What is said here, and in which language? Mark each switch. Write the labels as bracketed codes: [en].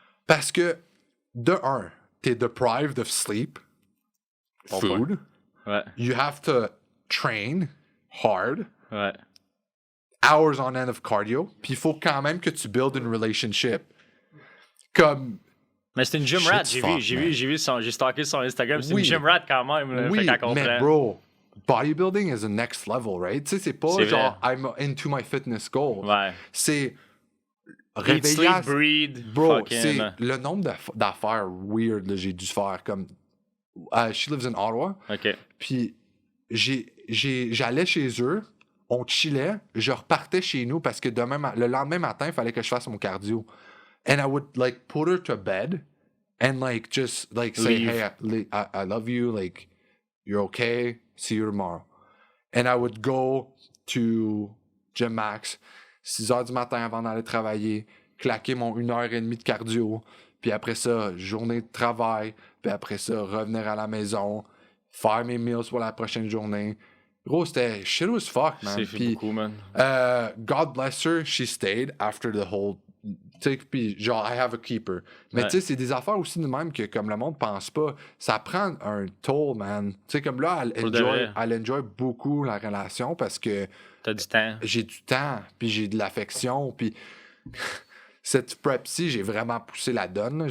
[fr] Parce que, de un, t'es [en] deprived of sleep, food. [fr] Ouais. [en] You have to train hard. [fr] Ouais. [en] Hours on end of cardio. [fr] Puis il faut quand même que tu build une relationship. Comme... Mais c'est une gym rat, j'ai stalké son Instagram, c'est une gym rat quand même. Là, oui, fait qu'elle comprend. [en] Mais bro, bodybuilding is the next level, right? [fr] Tu sais, c'est pas genre [en] I'm into my fitness goal. [fr] Ouais. C'est réveiller. [en] Sleep, breed. [fr] Bro, c'est le nombre d'affaires weird que j'ai dû faire. Comme [en] she lives in Ottawa. OK. [fr] Puis j'allais chez eux, on chillait, je repartais chez nous parce que le lendemain matin, il fallait que je fasse mon cardio. [en] And I would like put her to bed and like just like say, hey, I love you, like you're okay, see you tomorrow. And I would go to Gym Max, [fr] 6h du matin avant d'aller travailler, claquer mon 1h30 de cardio, puis après ça, journée de travail, puis après ça, revenir à la maison, faire mes meals pour la prochaine journée. Gros, c'était [en] shit as fuck, man. [fr] C'est beaucoup, man. [en] God bless her, she stayed after the whole... [fr] Tu sais, puis genre, [en] I have a keeper. [fr] Mais tu sais, c'est des affaires aussi de même que comme le monde pense pas. Ça prend un toll, man. Tu sais, comme là, elle enjoy beaucoup la relation parce que... T'as du temps. J'ai du temps, puis j'ai de l'affection, puis... Cette prep-ci, j'ai vraiment poussé la donne.